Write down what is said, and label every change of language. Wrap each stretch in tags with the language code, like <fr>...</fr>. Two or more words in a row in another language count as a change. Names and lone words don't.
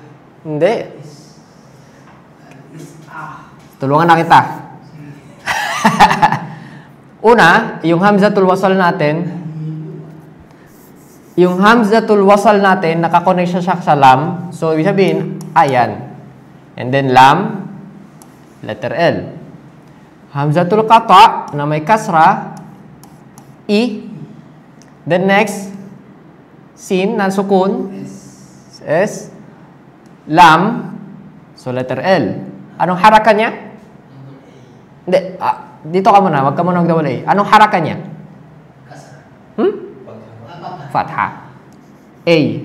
<tl>Hindi. Tulungan na kita. Una, yung</tl> <ar>همزة الوصل</ar> <tl>natin. Yung</tl> <ar>همزة الوصل</ar> <tl>natin, nakakonect siya sa lam. So, ibig sabihin, ayan.</tl> <en>And then, lam, letter L.</en> <ar>همزة القطع,</ar> <tl>na may kasra, I.</tl> <en>Then next,</en> <tl>sin na sukun, S. Lam, so</tl> <en>letter L.</en> <tl>Anong haraka niya? Hindi, dito ka muna, wag ka muna mag-double A. Anong haraka niya? Fatha. A.</tl>